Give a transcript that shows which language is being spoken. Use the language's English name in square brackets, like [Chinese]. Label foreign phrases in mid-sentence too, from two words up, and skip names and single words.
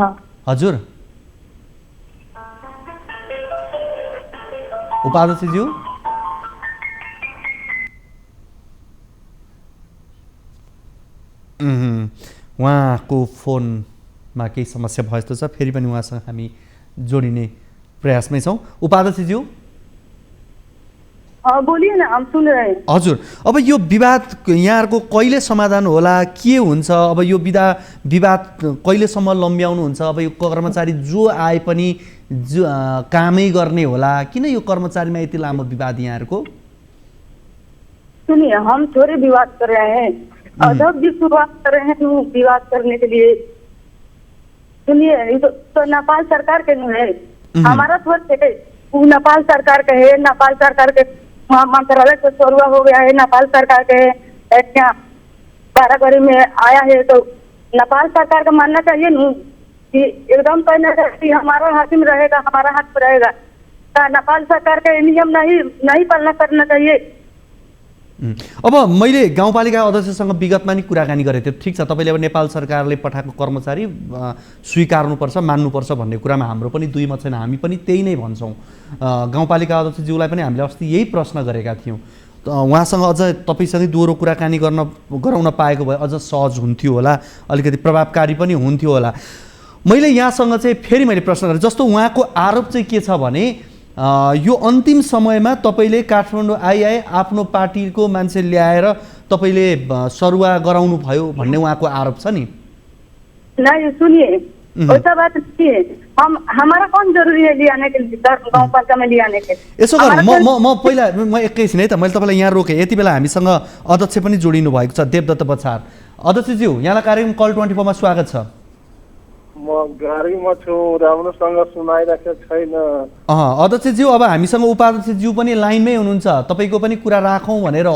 [Nepali] हजुर उपाध्यक्षज्यू, उहाँको फोनमा केही समस्या भयो जस्तो छ, फेरि पनि उहाँसँग हामी जोडिने प्रयासमै छौँ। उपाध्यक्षज्यू [Hindi] बोलिए न, हम सुन रहे हैं। [Nepali] हजुर, अब यो विवाद यहाँहरूको कहिले समाधान होला, के हुन्छ? अब यो विवाद कहिलेसम्म लम्ब्याउनुहुन्छ? अब यो कर्मचारी जो आए पनि जो कामै गर्ने होला, किन यो कर्मचारीमा यति लामो विवाद यहाँहरूको? [Hindi] सुनिए, हम थोड़े विवाद कर रहे हैं, जब भी शुरुआत कर रहे हैं तो विवाद करने के लिए। सुनिए, तो नेपाल सरकार के नहीं है, हमारा थोड़े है, वो नेपाल सरकार का है। नेपाल सरकार के मंत्रालय से सरुआ हो गया है, नेपाल सरकार के यहाँ बारागढ़ी में आया है, तो नेपाल सरकार का मानना चाहिए नहीं कि एकदम कहना चाहिए कि हमारा हाकिम रहेगा, हमारा हक रहेगा। नेपाल सरकार का नियम नहीं पालना करना चाहिए। [Nepali] अब मैले गाउँपालिका अध्यक्षसँग विगतमा नि कुराकानी गरेको थिएँ। ठिक छ, तपाईँले अब नेपाल सरकारले पठाएको कर्मचारी स्वीकार्नुपर्छ, मान्नुपर्छ भन्ने कुरामा हाम्रो पनि दुई मत छैन, हामी पनि त्यही नै भन्छौँ। गाउँपालिका अध्यक्षज्यूलाई पनि हामीले अस्ति यही प्रश्न गरेका थियौँ। उहाँसँग अझ तपाईँसँगै दोहोरो कुराकानी गराउन पाएको भए अझ सहज हुन्थ्यो होला, अलिकति प्रभावकारी पनि हुन्थ्यो होला। मैले यहाँसँग चाहिँ फेरि मैले प्रश्न गरेँ, जस्तो उहाँको आरोप चाहिँ के छ भने यो अन्तिम समयमा तपाईँले काठमाडौँ आइआए आफ्नो पार्टीको मान्छे ल्याएर तपाईँले सरुवा गराउनु भयो भन्ने उहाँको आरोप छ नि। [Hindi] नहीं सुनिए, वैसा बात नहीं है। हमारा कौन जरूरी है ले आने के लिए, गाँव पालिका में ले आने के। [Nepali] यसो गर्नु म पहिला म एकैछिन है त, मैले तपाईँलाई यहाँ रोकेँ। यति बेला हामीसँग अध्यक्ष पनि जोडिनु भएको छ, देवदत्त बछार। अध्यक्षज्यू, यहाँलाई कार्यक्रम कल 24 मा स्वागत छ। म गाडीमा छु, राम्रोसँग सुनाइरहेको छैन। अध्यक्षज्यू, अब हामीसँग उपाध्यक्षज्यू पनि लाइनमै हुनुहुन्छ, तपाईँको पनि कुरा राखौँ भनेर हो।